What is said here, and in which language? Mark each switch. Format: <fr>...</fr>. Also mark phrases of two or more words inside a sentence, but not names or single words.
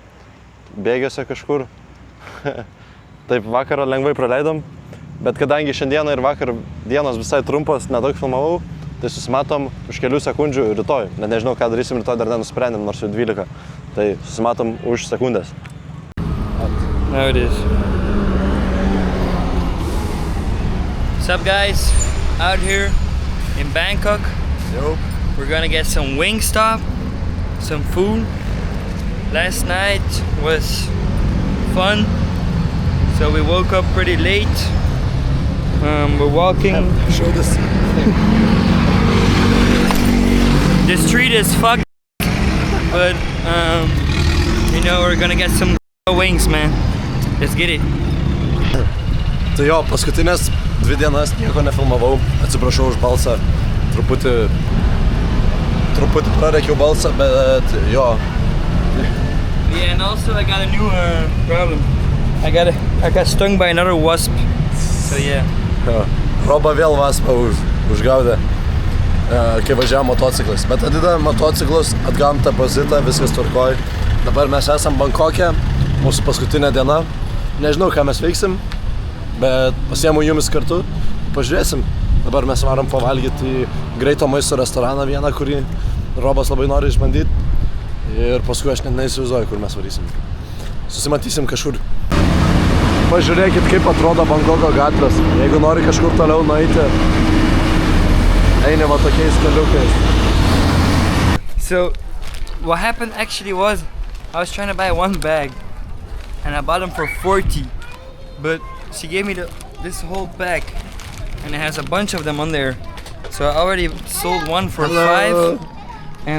<lt>Bėgiuose kažkur. Taip, vakarą lengvai praleidom, bet kadangi šiandieną ir vakar dienos visai trumpos, nedaug filmavau, tai susimatom už kelių sekundžių rytoj. Net nežinau, ką darysim rytoj, dar nenusprendėm, nors jau 12. Tai susimatom už sekundės.</lt> <en>Now it is. What's up, guys? Out here in Bangkok. Yo. We're gonna get some Wingstop, some food. Last night was fun, so we woke up pretty late. We're walking. Show this. The street is fucked, but you know, we're gonna get some wings, man. Let's get it.</en> <lt>Tai jo, paskutinės 2 dienas nieko nefilmavau, atsiprašau už balsą, truputį prarekiau balsą, bet jo.</lt> <en>Yeah, and also I got a new problem. I got stung by another wasp. So yeah.</en> <lt>Roba vėl vaspą užgaudė, kai važiavo motociklais. Bet atidavėm motociklus, atgavom depozitą, viskas tvarkoj. Dabar mes esam Bankoke, mūsų paskutinė diena. Nežinau, ką mes veiksim, bet pasiemu jumis kartu, pažiūrėsim. Dabar mes varom pavalgyti į greito maisto restoraną vieną, kurį Robas labai nori išbandyti. Ir paskui aš net neįsivaizduoju, kur mes varysim. Susimatysim kažkur. Pažiūrėkit, kaip atrodo Bankoko gatvės. Jeigu nori kažkur toliau nueiti, eini va tokiais keliukais.</lt> <en>So, what happened actually was, I was trying to buy one bag, and I bought them for 40, but she gave me this whole pack, and it has a bunch of them on there. So I already sold one for 5, and</en>